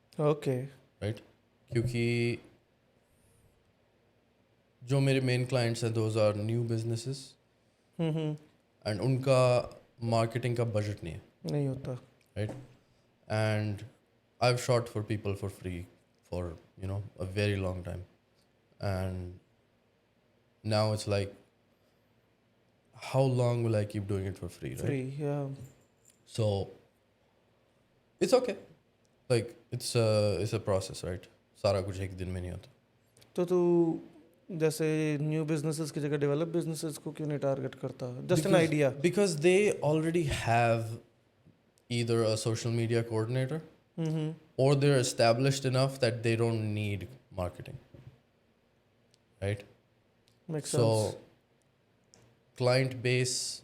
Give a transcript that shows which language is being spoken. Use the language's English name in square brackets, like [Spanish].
[English] Okay. Right? [Hindi] क्योंकि जो मेरे मेन क्लाइंट्स हैं [English] those are new businesses and [Hindi] उनका मार्केटिंग का बजट नहीं है. नहीं होता. [English] Right? And I've shot for people for free for a very long time, and now it's like, how long will I keep doing it for free, right? Free, yeah. So it's okay, like it's a process, right? [Hindi] सारा कुछ एक दिन में नहीं होता. तो तू जैसे न्यू बिजनेसेस की जगह डेवलप बिजनेसेस को क्यों नहीं टारगेट करता? [English] Just an idea. Because they already have either a social media coordinator or they're established enough that they don't need marketing, right? Makes So sense.